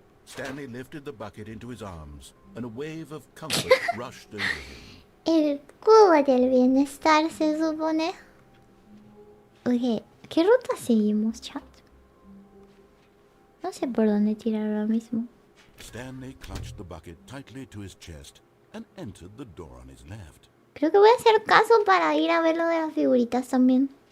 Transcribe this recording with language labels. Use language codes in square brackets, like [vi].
[en] Stanley lifted the bucket into his arms, and a wave of comfort rushed over him. [es] El cubo del bienestar se supone. Oye, ¿qué ruta seguimos, chat? No sé por dónde tirar ahora mismo. [en] Stanley clutched the bucket tightly to his chest and entered the door on his left. [es] Creo que voy a hacer caso para ir a ver lo de las figuritas también.